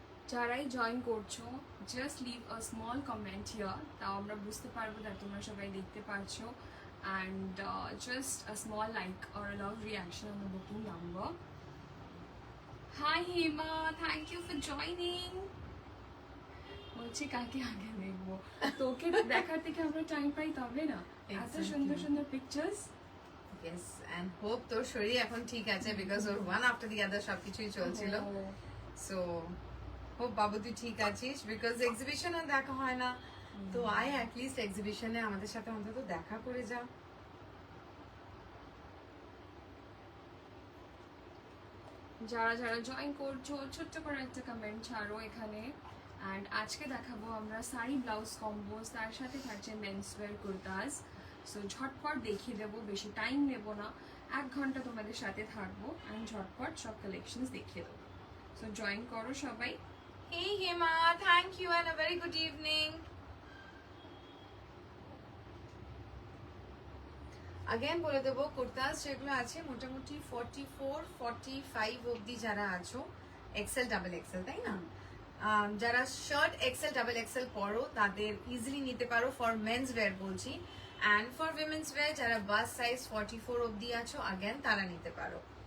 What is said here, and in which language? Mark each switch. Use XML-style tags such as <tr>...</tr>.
<bn>যারাই জয়েন করছো</bn> <en>just leave a small comment here,</en> <bn>তাও আমরা বুঝতে পারবো that তোমরা সবাই দেখতে পারছো.</bn> <en>And just a small like or a love reaction on the booking number. Hi Hema, thank you for joining.</en> <bn>বলছি কাকে আগে দেখবো, তোকে দেখার থেকে আমরা টাইম পাই তবে না, এত</bn> <en>Exactly.</en> <bn>সুন্দর সুন্দর পিকচার্স।</bn> <en>yes and hope</en> <bn>তোর শরীর এখন ঠিক আছে because or one after the আদার সবকিছুই চলছিল সো হোপ বাবু তুই ঠিক আছিস বিকজ এক্সিবিশন আর দেখা হয় না তো আয় অ্যাটলিস্ট এক্সিবিশনে আমাদের সাথে অন্তত দেখা করে যা। যারা যারা জয়েন করছো ছোট্ট করে একটা কমেন্ট ছাড়ো এখানে। অ্যান্ড আজকে দেখাবো আমরা শাড়ি ব্লাউজ কম্বোজ, তার সাথে থাকছে মেন্স ওয়্যার কুর্তাস। সো ঝটপট দেখিয়ে দেবো, বেশি টাইম নেব না, 1 ঘন্টা তোমাদের সাথে থাকবো অ্যান্ড ঝটপট সব কালেকশনস দেখিয়ে দেবো। সো জয়েন করো সবাই।</bn> <en>Hey Hema, thank you and a very good evening.</en> <bn>Again বলে দেবো কুর্তাস যেগুলো আছে মোটামুটি 44-45 অবধি যারা আছো এক্সেল ডাবল এক্সেল তাই না, যারা শার্ট এক্সেল ডাবল এক্সেল পরো তাদের ইজিলি নিতে পারো</bn> <en>for men's wear বলছি,</en> <bn>অ্যান্ড ফর উইমেন্স ওয়্যার যারা বাস সাইজ 44 অবধি আছো আগেন তারা নিতে পারো।</bn>